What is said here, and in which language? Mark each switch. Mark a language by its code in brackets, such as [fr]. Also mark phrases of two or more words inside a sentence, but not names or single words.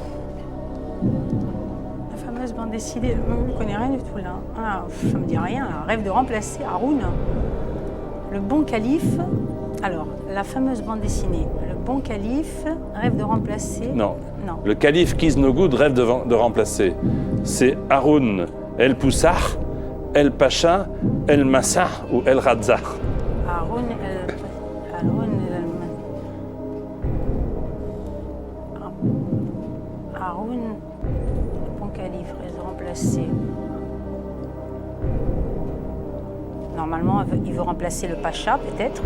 [fr] La fameuse bande dessinée, je ne connais rien du tout là. Ah, ça me dit rien. Là. Rêve de remplacer Haroun. Le bon calife. Alors, la fameuse bande dessinée. Le bon calife rêve de remplacer. Non. Non. Le calife Kisnogoud rêve de remplacer. C'est Haroun El Poussah, El Pacha, El Massa ou El Radza. Haroun Haroun, le bon calife rêve de remplacer. Normalement, il veut remplacer le Pacha, peut-être.